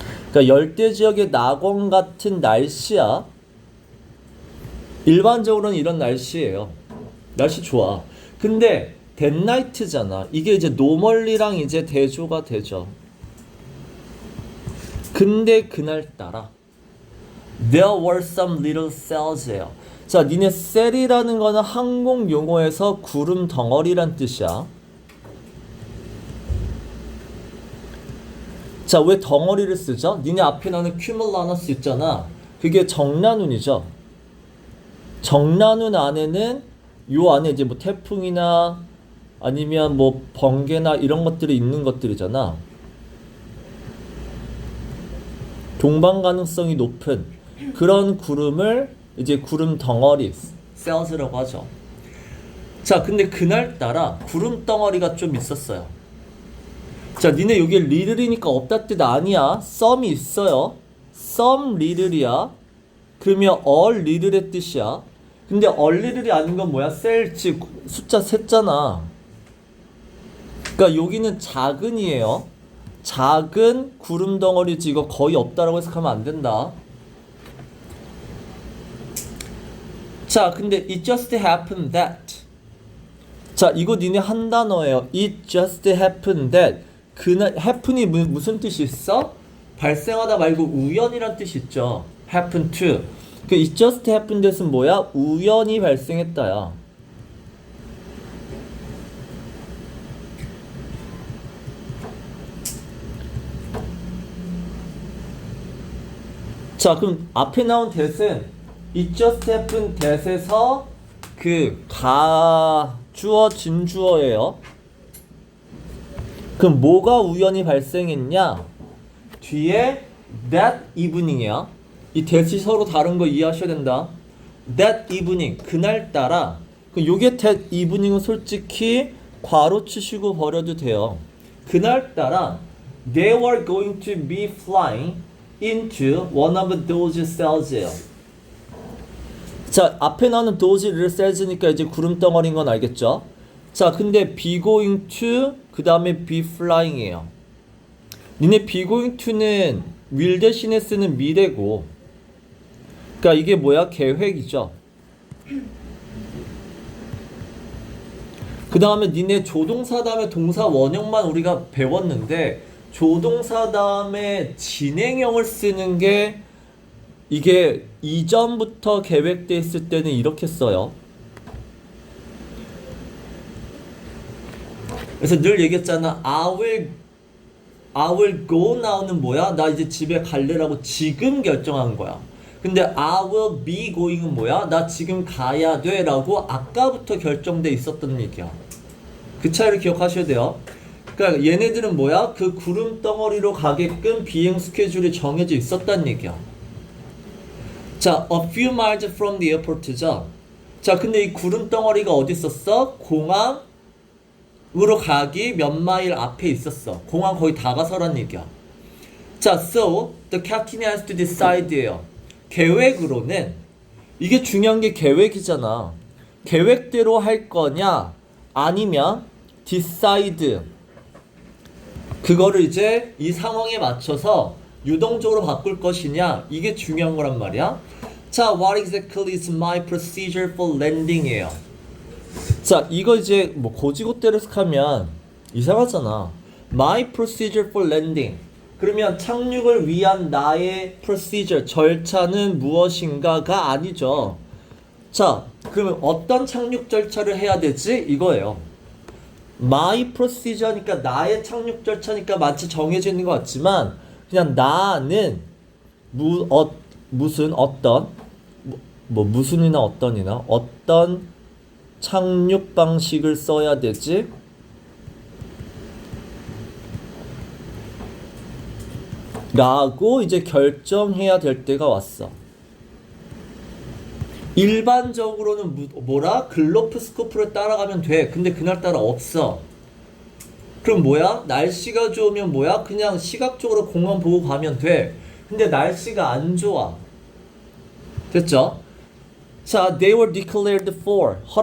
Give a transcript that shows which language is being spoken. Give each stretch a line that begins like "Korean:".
Korean: 그러니까 열대 지역의 낙원 같은 날씨야. 일반적으로는 이런 날씨예요. 날씨 좋아. 근데 덴나이트잖아. 이게 이제 노멀리랑 이제 대조가 되죠. 근데 그날따라
English: There were some little cells예요.
Korean: 자, 니네 셀이라는 거는 항공 용어에서 구름 덩어리란 뜻이야. 자, 왜 덩어리를 쓰죠? 니네 앞에 나는 cumulus 있잖아. 그게 정란운이죠. 정란운 안에는 요 안에 이제 뭐 태풍이나 아니면 뭐 번개나 이런 것들이 있는 것들이잖아. 동반 가능성이 높은 그런 구름을 이제 구름 덩어리, 셀스라고 하죠. 자, 근데 그날따라 구름 덩어리가 좀 있었어요. 자, 니네 여기에 리들이니까 없다 뜻 아니야. 썸이 있어요. 썸 리들이야. 그러면 all 리들의 뜻이야. 근데 all 리들이 아닌 건 뭐야? 셀, 즉 숫자 셋잖아. 그러니까 여기는 작은이에요. 작은 구름 덩어리지. 이거 거의 없다라고 해석하면 안 된다. 자, 근데
English: it just happened that.
Korean: 자, 이거 니네 한 단어예요.
English: It just happened that.
Korean: 그날 happen이 무슨 뜻이 있어? 발생하다 말고 우연이란 뜻이 있죠.
English: happen to. 그 it just happened that은
Korean: 뭐야? 우연히 발생했다야. 자, 그럼 앞에 나온 that은
English: it just happened that
Korean: 에서 그 주어 진주어예요. 그럼 뭐가 우연히 발생했냐? 뒤에
English: that evening
Korean: 이야. 이 that이 서로 다른 거 이해하셔야 된다.
English: that evening,
Korean: 그날따라. 그럼 요게 that evening은 솔직히 괄호 치시고 버려도 돼요. 그날따라
English: they were going to be flying into one of those cells예요.
Korean: 자, 앞에 나오는 those little cells니까 이제 구름덩어리인 건 알겠죠? 자, 근데 be going to 그 다음에 be flying이에요. 니네 be going to는 will 대신에 쓰는 미래고, 그러니까 이게 뭐야? 계획이죠. 그 다음에 니네 조동사 다음에 동사 원형만 우리가 배웠는데 조동사 다음에 진행형을 쓰는 게 이게 이전부터 계획돼 있을 때는 이렇게 써요. 그래서 늘 얘기했잖아.
English: I will go now는
Korean: 뭐야? 나 이제 집에 갈래라고 지금 결정한 거야. 근데
English: I will be going은
Korean: 뭐야? 나 지금 가야 돼 라고 아까부터 결정돼 있었던 얘기야. 그 차이를 기억하셔야 돼요. 그러니까 얘네들은 뭐야? 그 구름덩어리로 가게끔 비행 스케줄이 정해져 있었단 얘기야.
English: 자, a few miles from the airport죠.
Korean: 자, 근데 이 구름덩어리가 어디 있었어? 공항으로 가기 몇 마일 앞에 있었어. 공항 거의 다 가서란 얘기야.
English: 자, so the captain has to decide예요.
Korean: 계획으로는 이게 중요한 게 계획이잖아. 계획대로 할 거냐 아니면 decide 그거를 이제 이 상황에 맞춰서 유동적으로 바꿀 것이냐, 이게 중요한 거란 말이야.
English: 자, what exactly is my procedure for landing이에요.
Korean: 자, 이거 이제 뭐 고지고대로 하면 이상하잖아.
English: My procedure for landing.
Korean: 그러면 착륙을 위한 나의 procedure, 절차는 무엇인가가 아니죠. 자, 그러면 어떤 착륙 절차를 해야 되지? 이거예요. My procedure니까 나의 착륙 절차니까 마치 정해져 있는 것 같지만 그냥 나는 무슨 어떤 무슨이나 어떤이나 어떤 착륙 방식을 써야 되지? 라고 이제 결정해야 될 때가 왔어. 일반적으로는 뭐라? 글로프스코프를 따라가면 돼. 근데 그날따라 없어. 그럼 뭐야? 날씨가 좋으면 뭐야? 그냥 시각적으로 공원 보고 가면 돼. 근데 날씨가 안 좋아. 됐죠?
English: 자, they were declared for.